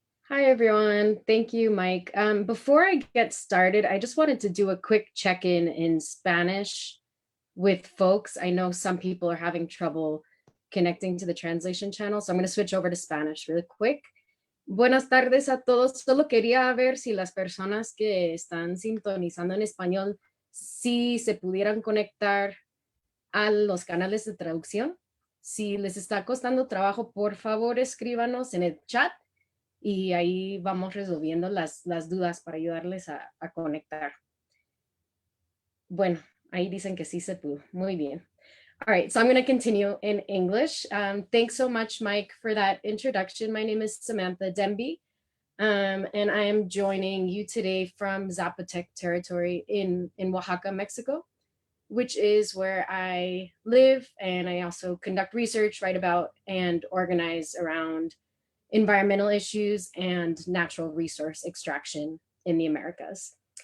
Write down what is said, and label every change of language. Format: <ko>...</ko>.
<en>Hi, everyone. Thank you, Mike. Before I get started, I just wanted to do a quick check-in in Spanish with folks. I know some people are having trouble connecting to the translation channel, so I'm going to switch over to Spanish really quick.</en> <es>Buenas tardes a todos. Solo quería ver si las personas que están sintonizando en español, si se pudieran conectar a los canales de traducción. Si les está costando trabajo, por favor, escríbanos en el chat y ahí vamos resolviendo las dudas para ayudarles a conectar. Bueno, ahí dicen que sí se pudo. Muy bien.</es> <en>All right, so I'm going to continue in English. Thanks so much, Mike, for that introduction. My name is Samantha Demby, and I am joining you today from Zapotec territory in Oaxaca, Mexico, which is where I live, and I also conduct research, write about, and organize around environmental issues and natural resource extraction in the Americas.</en>